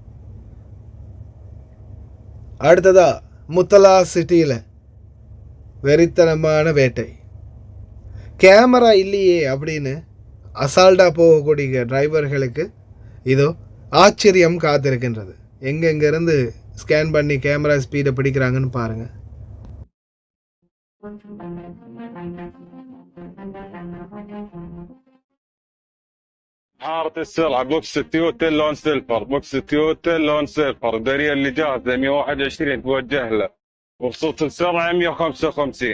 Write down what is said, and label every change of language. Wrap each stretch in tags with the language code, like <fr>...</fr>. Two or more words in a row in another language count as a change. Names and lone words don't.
<ta>அடுத்ததா முத்தலா சிட்டியில் வெறித்தனமான வேட்டை. கேமரா இல்லையே அப்படின்னு அசால்ட்டாக போகக்கூடிய டிரைவர்களுக்கு இதோ ஆச்சரியம் காத்திருக்கின்றது. எங்கெங்கேருந்து ஸ்கேன் பண்ணி</ta> <en>camera speed</en> <ta>பிடிக்கிறாங்கன்னு பாருங்கள்.</ta> <ar>حارة السرعة بوكس تويوتا لون سيلفر، بوكس تويوتا لون سيلفر، الدريه اللي جاهزة 121 توجه له، وبصوت السرعة 155.</ar>